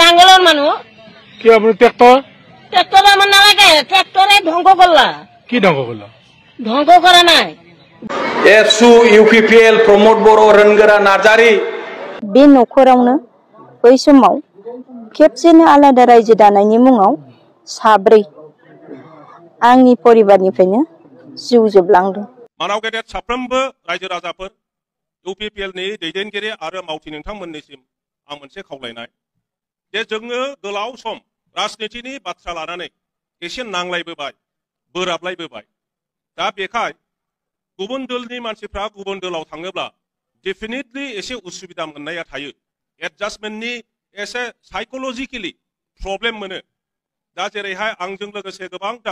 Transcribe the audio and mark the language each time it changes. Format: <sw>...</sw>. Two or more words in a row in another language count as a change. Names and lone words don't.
<bn>নাঙ্গলের মানুষ কি আপনি ট্রাক্টর আমার নালাগে ট্রাক্টরে ধ্বংস করলা কি ধ্বংস করলা ধ্বংস করা নাই</bn> <brx>एसु इउपिपिएल प्रमोद बर' रोनगोरा नार्जारि बे नखरावनो बै समाव खेबसेनो आलादा रायजो दानायनि मुङाव साब्रै आंनि परिबारनिफ्रायनो जिउ जोबलांदों। मानाव गेदेर साफ्रोमबो रायजो राजाफोर इउपिपिएल नि दैदेनगिरि आरो मावथि नोंथांमोननिसिम आं मोनसे खावलायनाय जे जोङो गोलाव सम राजनितिनि बाथ्रा लानानै एसे नांलायबोबाय बोराबलायबोबाय दा बेखाय गुबुन दलनि मानसिफ्रा गुबुन दलाव थाङोब्ला डेफिनेटलि एसे उसुबिदा मोननाया थायो एडजास्टमेन्टनि एसे</brx> <en>psychologically problem</en> <brx>मोनो दा जेरैहाय आंजों लोगोसे गोबांथार</brx>